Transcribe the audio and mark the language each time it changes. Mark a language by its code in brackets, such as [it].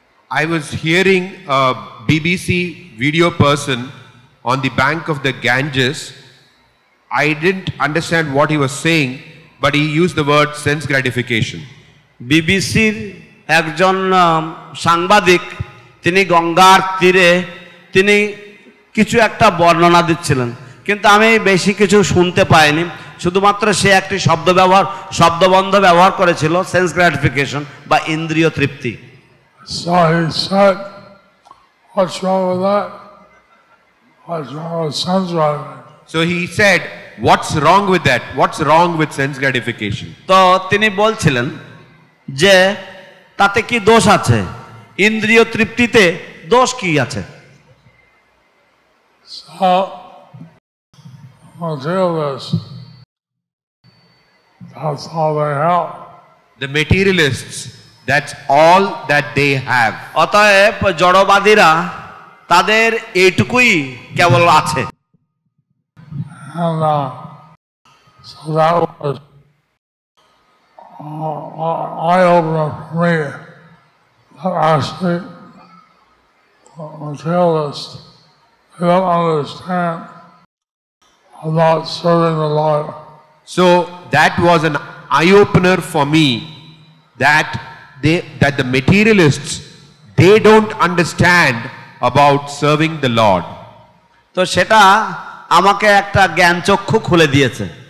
[en] I was hearing a BBC video person on the bank of the Ganges. I didn't understand what he was saying, but he used the word sense gratification. [bn] বিবিসির একজন সাংবাদিক তিনি গঙ্গার তীরে তিনি কিছু একটা বর্ণনা দিচ্ছিলেন, কিন্তু আমি বেশি কিছু শুনতে পাইনি, শুধুমাত্র সে একটি শব্দবন্ধ ব্যবহার করেছিল, সেন্স গ্র্যাটিফিকেশন বা ইন্দ্রিয় তৃপ্তি। [en] So he said, what's wrong with that? What's wrong with sense gratification? So he said, what's wrong with that? What's wrong with sense gratification? [bn] তো তিনি বলছিলেন যে তাতে কি দোষ আছে, ইন্দ্রিয় তৃপ্তিতে দোষ কি আছে? [en] So, materialists, that's all they have. The materialists, that's all that they have. [bn] অতএব জড়বাদীরা তাদের এইটুকুই কেবল আছে। [en] And so that was eye-opener for me. That actually, materialists, they don't understand about serving the Lord. So that was an eye-opener for me, that the materialists, they don't understand about serving the Lord. [bn] তো সেটা আমাকে একটা জ্ঞানচক্ষু খুলে দিয়েছে।